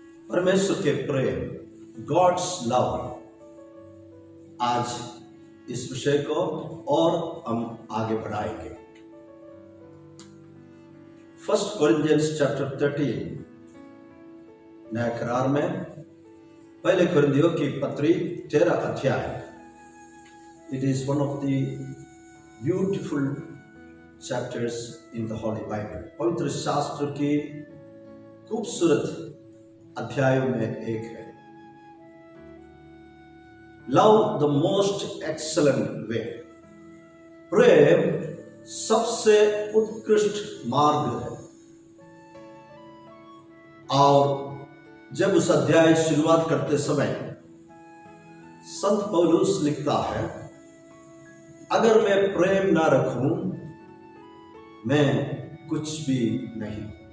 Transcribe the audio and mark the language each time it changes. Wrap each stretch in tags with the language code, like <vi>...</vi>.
<hi>परमेश्वर के प्रेम, God's love, आज इस विषय को और हम आगे बढ़ाएंगे। 1 Corinthians chapter 13 नया करार में पहले कुरिन्थियों की पत्री 13 अध्याय।</hi> <en>It is one of the beautiful chapters in the Holy Bible.</en> <hi>पवित्र शास्त्र की खूबसूरत अध्यायों में एक है।</hi> <en>Love the most excellent way.</en> <hi>प्रेम सबसे उत्कृष्ट मार्ग है। और जब उस अध्याय शुरुआत करते समय संत पौलुस लिखता है, अगर मैं प्रेम ना रखूं मैं कुछ भी नहीं।</hi>